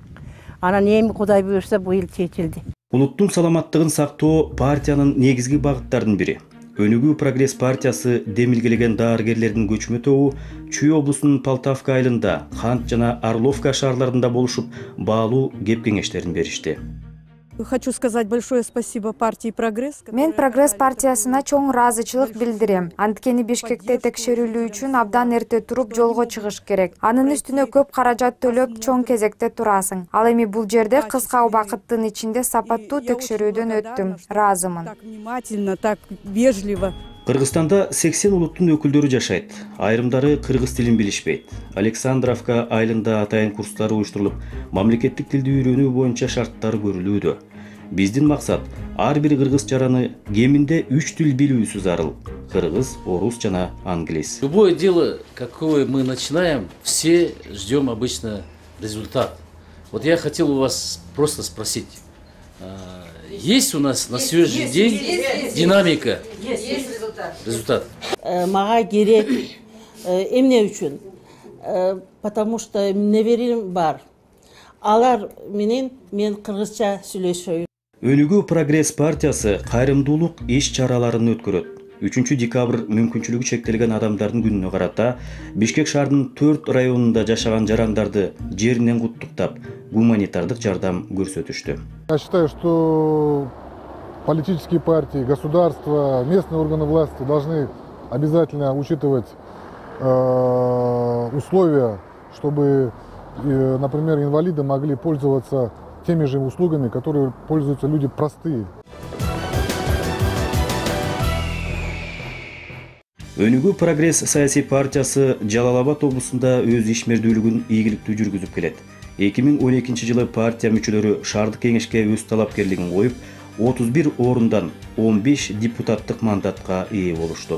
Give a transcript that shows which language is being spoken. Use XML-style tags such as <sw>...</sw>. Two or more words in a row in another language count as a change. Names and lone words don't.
<ky>Анан эми Кудай буюрса быйыл чечилди. Улуттун саламаттыгын сактоо партиянын негизги багыттарынын бири. Өнүгүү прогресс партиясы демилгелеген дарыгерлердин көчмө тобу Чүй облусунун Полтавка айылында, Кант жана Орловка шаарларында болушуп, баалуу кеп-кеңештерин беришти.</ky> <ru>Хочу сказать большое спасибо партии «Прогресс».</ru> <ky>Мен «Прогресс» партиясына чоң ыраазычылык билдирем. Анткени Бишкекте текшерүүлүү үчүн абдан эрте туруп жолго чыгыш керек. Анын үстүнө көп каражат төлөп чоң кезекте турасың. Ал эми бул жерде кыска убакыттын ичинде сапаттуу текшерүүдөн өттүм. Ыраазымын.</ky> <ru>Так внимательно, так вежливо</ru> <ky>Кыргызстанда 80 улуттун өкүлдөрү жашайт. Айрымдары кыргыз тилин билишпейт. Александровка айылында атайын курстар уюштурулуп, мамлекеттик тилди үйрөнүү боюнча шарттар көрүлүүдө. Биздин максат ар бир кыргыз жараны кеминде 3 тил билүүсү зарыл. Кыргыз, орус жана англис.</ky> <ru>Любое дело, какое мы начинаем, все ждем обычно результат. Вот я хотел у вас просто спросить. Есть у нас на сегодняшний день динамика? Есть результат.</ru> <ky>Мага керек эмне үчүн?</ky> <ru>Потому что неверим бар.</ru> <ky>Алар менен мен кыргызча сүйлөшөйүн. Өнүгүү Прогресс партиясы кайрымдуулук иш чараларын өткөрөт. 3 декабрь мүмкүнчүлүгү чектелген адамдардын күнүнө карата Бишкек шаарынын 4 районунда жашаган жарандарды жеринен куттуктап, гуманитардык жардам көрсөтүштү.</ky> <ru>Я считаю, что политические партии, государства, местные органы власти должны обязательно учитывать условия, чтобы, например, инвалиды могли пользоваться теми же услугами, которые пользуются люди простые.</ru> <ky>Өнүгүү Прогресс саясий партиясы Жалал-Абад облусунда өз ишмердүүлүгүн ийгиликтүү жүргүзүп келет. 2012 жылы партия мүчөлөрү шаардык кеңешке өз талапкерлигин коюп, 31 орундан 15 депутаттык мандатка ээ болушту.</ky>